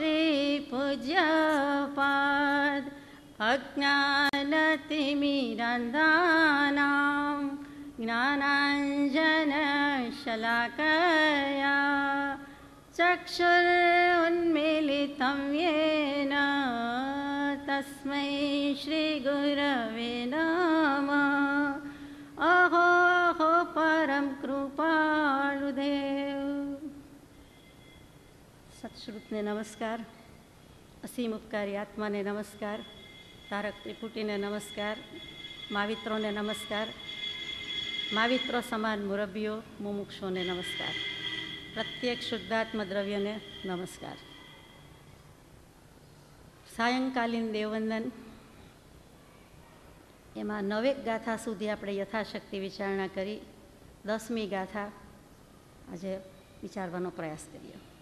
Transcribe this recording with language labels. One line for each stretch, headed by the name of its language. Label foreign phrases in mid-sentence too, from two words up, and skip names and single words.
Sanskrit: श्रीपूज्यपाद अज्ञानतिमिरान्धानां ज्ञानाञ्जनशलाकया चक्षुरुन्मीलितं येन तस्मै श्रीगुरवे नमः अहो अहो परम कृपालुदेव।
Gujarati: સત્શ્રુતને નમસ્કાર, અસીમ ઉપકારી આત્માને નમસ્કાર, તારક ત્રિપુટીને નમસ્કાર, માવિત્રોને નમસ્કાર, माविત્રો સમાન મુરબ્બીઓ મુમુક્ષોને નમસ્કાર, પ્રત્યેક શુદ્ધાત્મ દ્રવ્યને નમસ્કાર. સાયંકાલીન દેવવંદન એમાં 9 ગાથા સુધી આપણે યથાશક્તિ વિચારણા કરી. 10મી ગાથા આજે વિચારવાનો પ્રયાસ કરીએ.